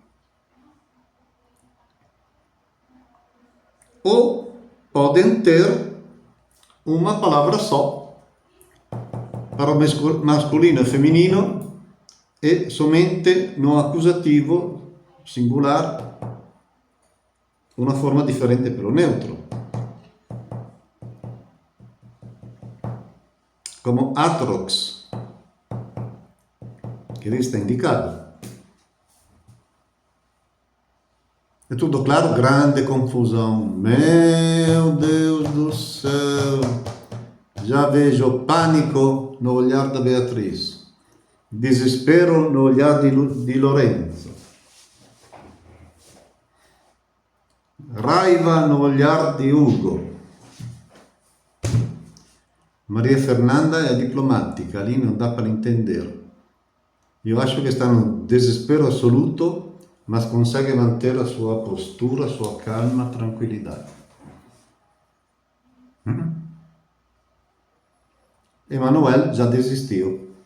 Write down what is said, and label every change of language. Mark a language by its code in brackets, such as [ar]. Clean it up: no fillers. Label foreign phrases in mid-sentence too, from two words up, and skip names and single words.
[pt] Ou podem ter uma palavra só para o masculino e feminino e somente no accusativo singular [it] una forma differente per un neutro, [pt] como atrox, que lì está indicado. É tudo claro? Grande confusão. Meu Deus do céu! Já vejo pânico no olhar da Beatriz, desespero no olhar di Lorenzo, raiva no olhar di Ugo. Maria Fernanda é diplomática, ali não dá para entender. Eu acho que está no desespero assoluto, mas consegue manter a sua postura, a sua calma, tranquilidade. Emanuel já desistiu.